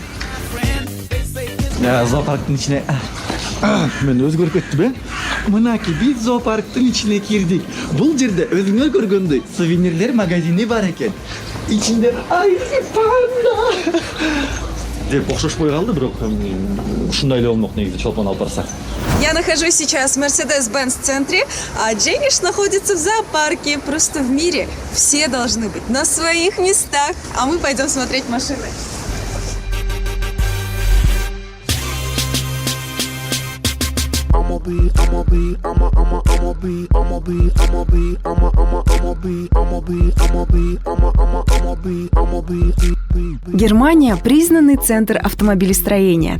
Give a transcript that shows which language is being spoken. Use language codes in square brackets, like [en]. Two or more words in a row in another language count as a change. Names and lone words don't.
[ky] Зоопарктын ичине мен өзгөрүп кеттим, э? Мынаки, биз зоопарктын ичине кирдик. Бул жерде өзүңөр көргөндөй сувенирлер магазини бар экен. Ичинде панда деп окшошпой калды, бирок ушундай эле болмок негизи чолпон алып барсак. [ru] Я нахожусь сейчас в Mercedes-Benz центре, а Дженниш находится в зоопарке. Просто в мире все должны быть на своих местах. А мы пойдем смотреть машины. Германия – признанный центр автомобилестроения.